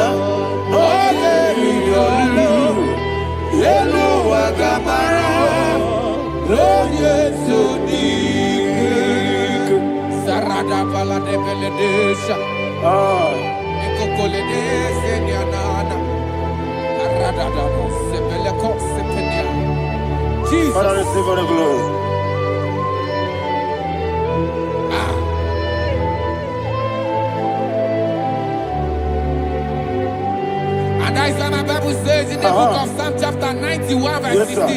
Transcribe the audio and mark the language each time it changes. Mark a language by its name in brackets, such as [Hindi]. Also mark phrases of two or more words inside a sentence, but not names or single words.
[English] No yelu. Yelu agamara. No yes odik. Sarada bala de beledesha. Ekokole senyanana. Jesus. Father, receive all the glory. And that is what my Bible says in the book of Psalm chapter 91 verse 16.